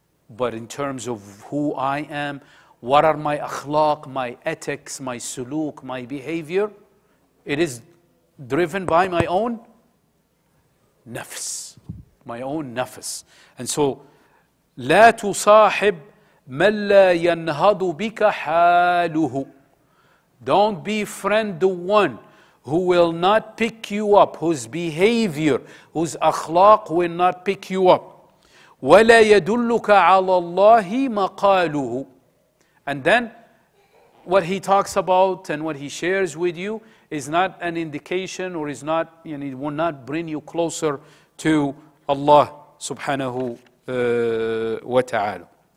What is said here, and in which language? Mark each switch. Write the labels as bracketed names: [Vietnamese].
[English] But in terms of who I am, what are my akhlaq, my ethics, my suluk, my behavior, it is driven by my own nafs, my own nafs. And so, [Arabic] لا تصاحب من لا ينهض بك حاله. [English] Don't befriend the one who will not pick you up, whose behavior, whose akhlaq will not pick you up. [Arabic] وَلَا يَدُلُّكَ عَلَى اللَّهِ مَقَالُهُ. [English] And then what he talks about and what he shares with you is not an indication or is not, it will not bring you closer to Allah subhanahu wa ta'ala.